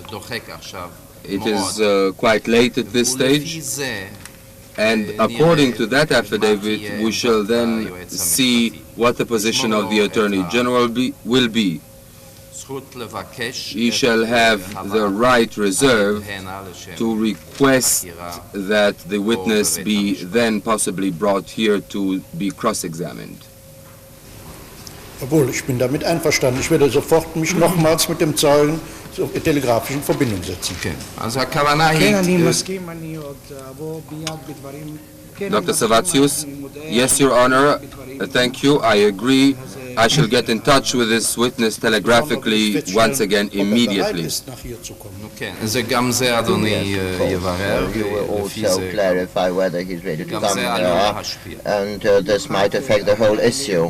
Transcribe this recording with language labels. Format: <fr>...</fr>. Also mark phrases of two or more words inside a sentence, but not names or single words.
<en>It is quite late at this stage, and according to that affidavit, we shall then see what the position of the Attorney General will be. He shall have the right reserved to request that the witness be then possibly brought here to be cross-examined.</en> <de>Jawohl, ich bin damit einverstanden. Ich werde sofort mich nochmals mit dem Zeugen zur telegrafischen Verbindung setzen.</de> <he>כן, אז הכוונה היא... כן, אני מסכים, אני עוד אבוא ביד בדברים</he> <en>Dr. Savatius, yes, Your Honor, thank you, I agree. I shall get in touch with this witness telegraphically once again immediately. You will also clarify whether he's ready to come here, and this might affect the whole issue.</en>